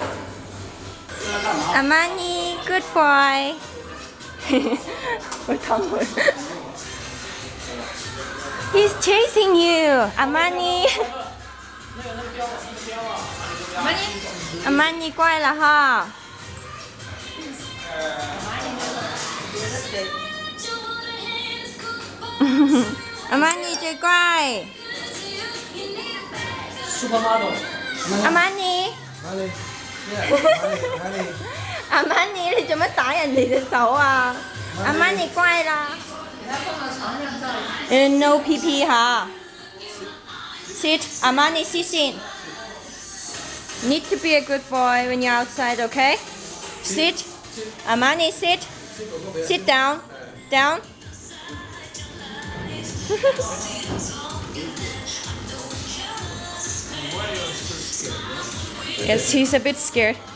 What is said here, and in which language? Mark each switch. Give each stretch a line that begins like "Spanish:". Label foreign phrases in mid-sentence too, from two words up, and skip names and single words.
English: Armani, good boy. He's chasing you, Armani.
Cantonese: Armani 乖了哈。Armani 最乖。Armani。Armani 你做乜打人哋隻手啊 ？Armani 乖啦。No 屁屁哈。
English: Sit, Armani, sit in. Need to be a good boy when you're outside, okay? Sit, Armani, sit. Sit down, down. Yes, he's a bit scared.